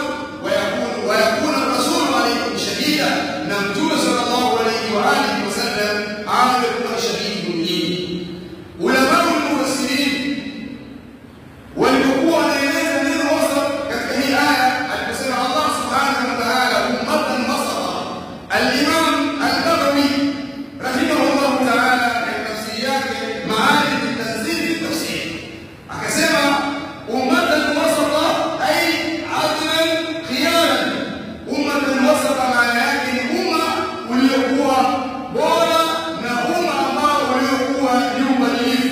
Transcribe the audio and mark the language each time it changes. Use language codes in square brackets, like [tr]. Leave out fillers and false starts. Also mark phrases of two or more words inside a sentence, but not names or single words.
[ar] ويكون الرسول عليكم شهيدا, [sw] na Mtume [ar] صلى الله عليه وعلى آله وسلم [sw] awe kuwa shahidi nyinyi. [ar] علماء المفسرين [sw] walikuwa wanaeleza neno wasat katika hii aya aliposema Allah [ar] سبحانه وتعالى أمة وسطا. [sw] Al-Imam al-Baghawi [ar] رحمه الله تعالى [sw] katika tafsiri yake Ma'arij at-Tanzil fi tafsir akasema [ar] أمة وسطا أي عدلا خيارا. أمة وسطا [sw] maana yake ni umma uliokuwa bora na umma ambao uliokuwa ni uadilifu.